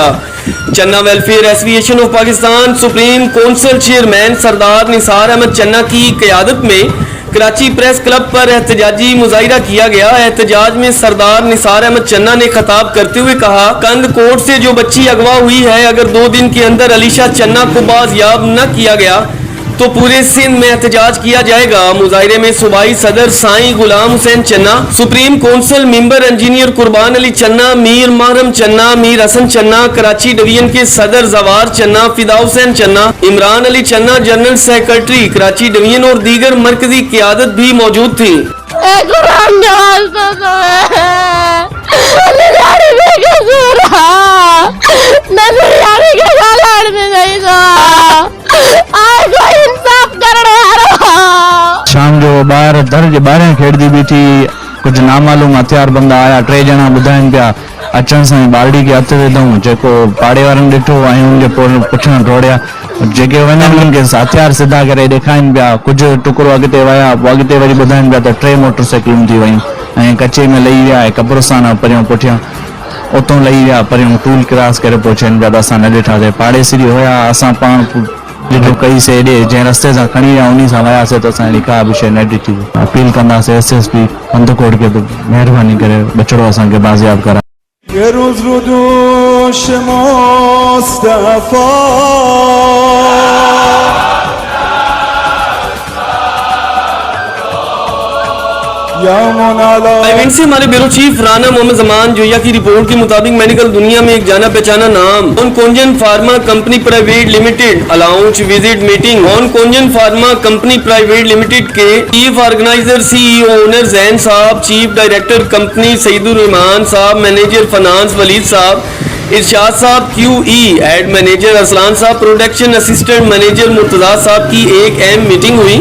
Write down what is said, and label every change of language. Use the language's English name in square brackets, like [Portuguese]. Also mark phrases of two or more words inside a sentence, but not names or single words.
[Urdu] چنا ویلفیئر ایسوسی ایشن آف پاکستان [English] Supreme Council chairman [Urdu] سردار نثار احمد چنا کی قیادت میں کراچی پریس کلب پر احتجاجی مظاہرہ کیا گیا. احتجاج میں سردار نثار احمد چنا نے خطاب کرتے ہوئے کہا، کند کورٹ سے جو بچی اغوا ہوئی ہے، اگر 2 دن کے اندر علیشا چنا کو بازیاب نہ کیا گیا تو پورے سندھ میں احتجاج کیا جائے گا. مظاہرے میں صوبائی صدر سائیں غلام حسین چنا, [English] Supreme Council member engineer [Urdu] قربان علی چنا، میر محرم چنا، میر حسن چنا، کراچی ڈویژن کے صدر جوار چنا، فدا حسین چنا، عمران علی چنا, [English] general secretary [Urdu] کراچی ڈویژن اور دیگر مرکزی قیادت بھی موجود تھی. [Sindhi] शाम जो ॿार दर जे ॿाहिरां खेॾंदी बीठी, कुझु नामालूम हथियार बंदा आया, 3 ॼणा ॿुधाइनि पिया अचण सां ई बालड़ी खे हथु विधऊं, जेको पाड़े वारनि ॾिठो ऐं हुनजे पुठियां दौड़िया, जेके वञनि उन्हनि खे हथियार सिधा करे ॾेखारीनि पिया। कुझु टुकड़ो अॻिते विया, अॻिते वरी ॿुधाइनि पिया त 3 मोटरसाइकिलूं थी वयूं ऐं कचे में लही विया ऐं कब्रस्तान परियां पुठियां उतां लही विया, परियां टूल क्रॉस करे पहुचनि पिया त असां न ॾिठासीं। पाड़ेसिरी हुया, असां पाण ॾिठो कईसीं, हेॾे जंहिं रस्ते सां खणी विया उन सां वियासीं त असां अहिड़ी का बि शइ न ॾिठी। अपील कंदासीं SSP कंदकोट खे महिरबानी करे बचिड़ो असांखे बाज़ियाब कराए। [Persian] یه روز رو دوش مصطفی [Urdu] ایونٹ سے ہمارے [English] bureau chief [Urdu] رانا محمد زمان جویا کی رپورٹ کے مطابق میڈیکل دنیا میں ایک جانا پہچانا نام آن کونجن فارما کمپنی پرائیویٹ لمیٹڈ [English] allowance visit meeting [Urdu] آن کونجن فارما کمپنی پرائیویٹ لمیٹڈ کے [English] chief organizer CEO owner [Urdu] جین صاحب, [English] chief director company [Urdu] سعید الرحمان صاحب, [English] manager finance [Urdu] ولید صاحب، ارشاد صاحب QE, [English] head manager [Urdu] ارسلان صاحب, [English] production assistant manager [Urdu] مرتضیٰ صاحب کی ایک اہم میٹنگ ہوئی.